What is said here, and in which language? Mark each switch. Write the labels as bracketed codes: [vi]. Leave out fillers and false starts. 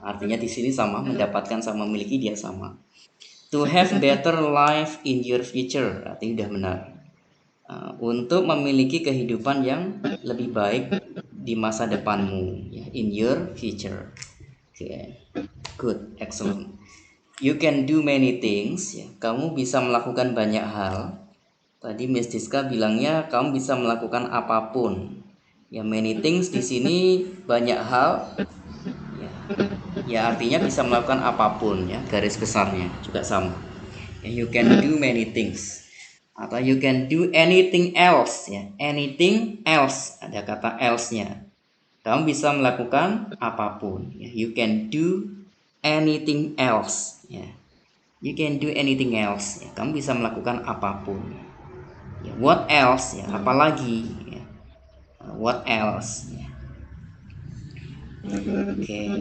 [id] Artinya di sini sama, mendapatkan sama memiliki dia sama. [en] To have better life in your future, [id] artinya udah benar. Untuk memiliki kehidupan yang lebih baik di masa depanmu, ya, [en] in your future. Okay. Good, excellent. You can do many things, ya. [id] Kamu bisa melakukan banyak hal. Tadi Miss Diska bilangnya kamu bisa melakukan apapun. Ya, [en] many things [id] di sini banyak hal. Ya artinya bisa melakukan apapun ya, garis besarnya juga sama ya, [en] you can do many things [id] atau [en] you can do anything else [id] ya, anything else ada kata else nya, kamu bisa melakukan apapun ya, you can do anything else ya, you can do anything else ya, kamu bisa melakukan apapun ya, [en] what else [id] ya, apalagi ya, what else ya. Oke.